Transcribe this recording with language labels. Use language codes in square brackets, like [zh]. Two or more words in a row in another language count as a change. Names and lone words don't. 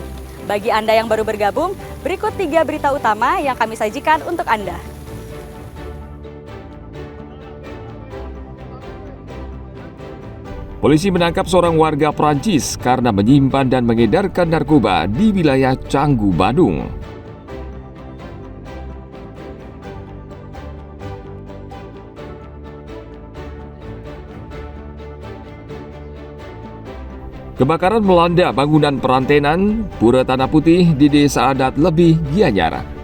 [id] Bagi Anda yang baru bergabung, berikut 3 berita utama yang kami sajikan untuk Anda. Polisi menangkap seorang warga Prancis karena menyimpan dan mengedarkan narkoba di wilayah Canggu, Badung. Kebakaran melanda bangunan perantenan Pura Tanah Putih di Desa Adat Lebih, Gianyar.